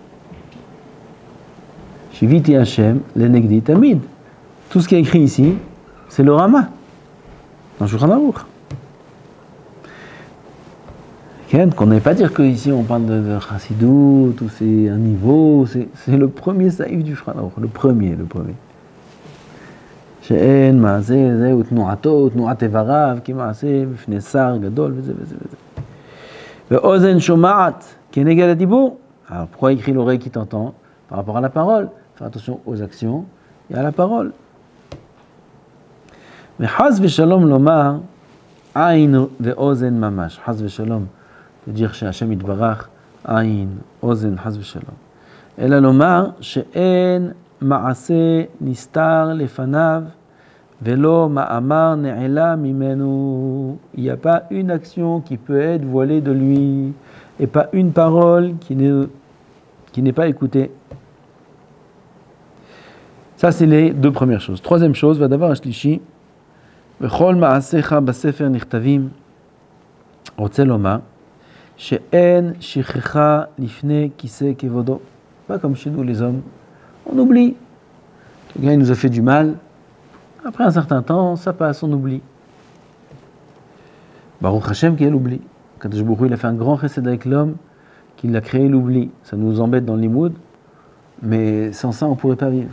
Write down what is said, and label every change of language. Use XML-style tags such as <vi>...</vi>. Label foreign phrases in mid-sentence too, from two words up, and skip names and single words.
<he>שויתי השם לנגדי תמיד.</he> <fr>Tout ce qui est écrit ici, c'est le Rama, dans le Shulchan Aruch. Qu'on n'aille pas dire qu'ici on parle de Chassidut, ou c'est un niveau, c'est le premier saïf du Shulchan Aruch, le premier.</fr> <he>שאין מעשה זה ותנועתו ותנועת איבריו כמעשה בפני שר גדול וזה. ואוזן שומעת כנגד הדיבור.</he> <fr>Alors pourquoi écrit l'oreille qui t'entend par rapport à la parole? Faire attention aux actions et à la parole.</fr> <he>וחס ושלום לומר עין ואוזן ממש. חס ושלום זה dire שהשם יתברך עין, אוזן, חס ושלום. אלא לומר שאין מעשה נסתר לפניו ולא מאמר נעלה ממנו.</he> <fr>Il n'y a pas une action qui peut être voilée de lui et pas une parole qui n'est pas écoutée. Ça, c'est les deux premières choses. Troisième chose,</fr> <he>והדבר השלישי, וכל מעשיך בספר נכתבים, רוצה לומר, שאין שכחה לפני כיסא כבודו.</he> <fr>Pas comme chez nous les hommes, on oublie. Le gars il nous a fait du mal, après un certain temps, ça passe, on oublie.</fr> <he>ברוך השם</he> <fr>qui est l'oubli.</fr> <he>קדוש ברוך הוא,</he> <fr>il a fait un grand chesed avec l'homme, qu'il a créé l'oubli. Ça nous embête dans le limoud, mais sans ça on ne pourrait pas vivre.</fr>